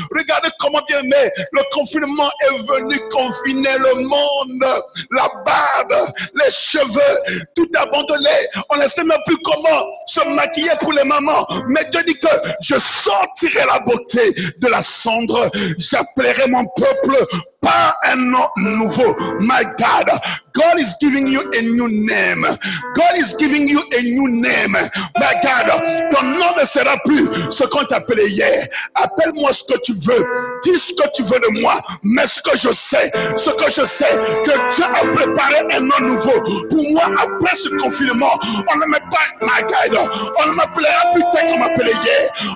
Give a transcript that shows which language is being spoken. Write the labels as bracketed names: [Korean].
[French] Regardez comment bien aimé, le confinement est venu confiner le monde. La barbe, les cheveux, tout abandonné, on ne sait même plus comment se maquiller pour les mamans. Mais Dieu dit que je sortirai la beauté de la cendre, j'appellerai mon peuple par un nom nouveau. [English] My God, God is giving you a new name. God is giving you a new name. My God, [French] ton nom ne sera plus ce qu'on t'appelait hier. Appelle-moi ce que tu veux, dis ce que tu veux de moi, mais ce que je sais, que Dieu a préparé un nom nouveau pour moi. Après ce confinement, on ne met pas, [English] my God, [French] on ne m'appellera plus tel qu'on m'appelait hier.